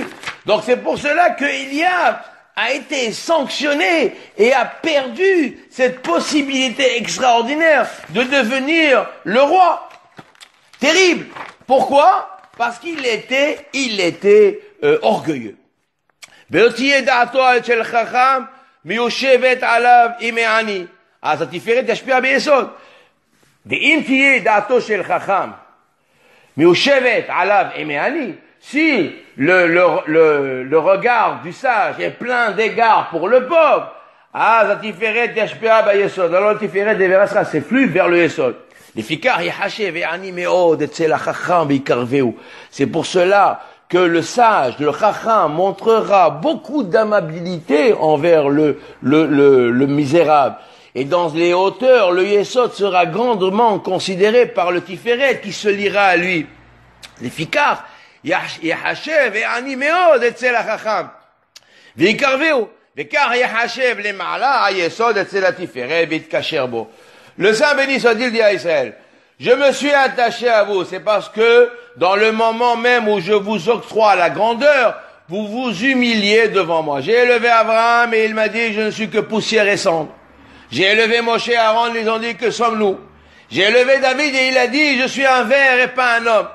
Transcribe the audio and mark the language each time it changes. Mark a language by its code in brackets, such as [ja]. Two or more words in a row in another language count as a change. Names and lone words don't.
[fr] Donc c'est pour cela que Eliab a été sanctionné et a perdu cette possibilité extraordinaire de devenir le roi. Terrible. Pourquoi? Parce qu'il était orgueilleux. [he] ובהיות דעתו של חכם מיושבת עליו עם העני. אז התפארת תשפיע ביסוד. ואם תהיה דעתו של חכם מיושבת עליו אימי, [fr] si le regard du sage est plein d'égards pour le pauvre, [he] אז התפארת תשפיע ביסוד. [fr] Alors le Tiferet déversera ses flux vers le Yesod. C'est pour cela que le sage, le chacham, montrera beaucoup d'amabilité envers le misérable. Et dans les hauteurs, le Yesod sera grandement considéré par le Tiferet qui se liera à lui. [he] לפיכך, יחשב ועני מאוד אצל החכם, ויקרבהו, וכך יחשב למעלה היסוד אצל התפארת ויתקשר בו. [fr] Le Saint béni soit-il dit à Israël, je me suis attaché à vous, c'est parce que dans le moment même où je vous octroie la grandeur, vous vous humiliez devant moi. J'ai élevé Abraham et il m'a dit, je ne suis que poussière et cendre. J'ai élevé Moshe et Aaron, ils ont dit, que sommes-nous? J'ai élevé David et il a dit, je suis un ver et pas un homme.